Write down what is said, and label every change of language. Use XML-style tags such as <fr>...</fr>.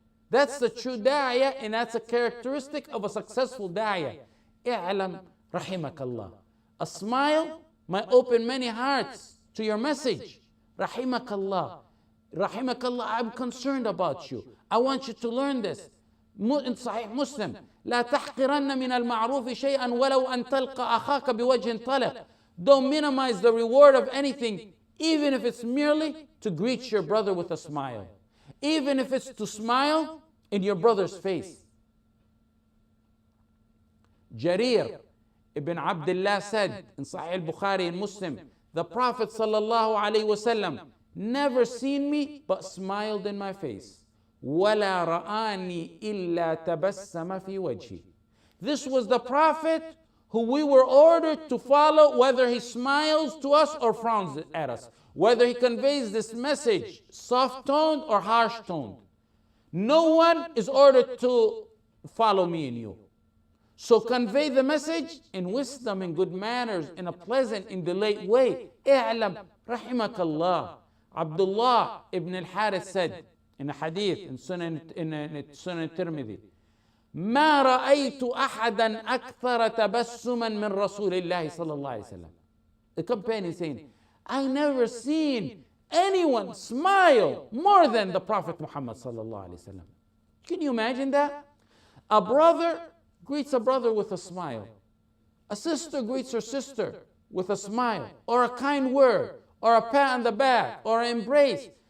<en>That's the true da'iyah, and that's a characteristic of a successful da'iyah. I'lam rahimakallah. A smile might open many hearts to your message. Rahimakallah. Rahimakallah, I'm concerned about you. I want you to learn this. In Sahih Muslim,</en> <ar>لا تحقرن من المعروف شيئا ولو أن تلقى أخاك بوجه طلق.</ar> <en>Don't minimize the reward of anything, even if it's merely to greet your brother with a smile. Even if it's to smile in your brother's face. Jarir ibn Abdullah said in Sahih al-Bukhari and Muslim, the Prophet sallallahu alaihi wasallam never seen me but smiled in my face.</en> <ar>وَلَا رَآنِي إِلَّا تَبَسَّمَ فِي وَجْهِ.</ar> <en>This was the Prophet who we were ordered to follow, whether he smiles to us or frowns at us, whether he conveys this message soft-toned or harsh-toned. No one is ordered to follow me and you. So convey the message in wisdom and good manners, in a pleasant and delayed way.</en> <ar>اعلم رحمك الله.</ar> <en>Abdullah ibn al-Harith said in a hadith in Sunan Tirmidhi,</en> <ar>ما رأيت أحدا أكثر تبسما من رسول الله صلى الله عليه وسلم.</ar> <en>The companion saying, I never seen anyone smile more than the Prophet Muhammad sallallahu alaihi wasallam. Can you imagine that? A brother greets a brother with a smile. A sister greets her sister with a smile, or a kind word, or a pat on the back, or an embrace.</en>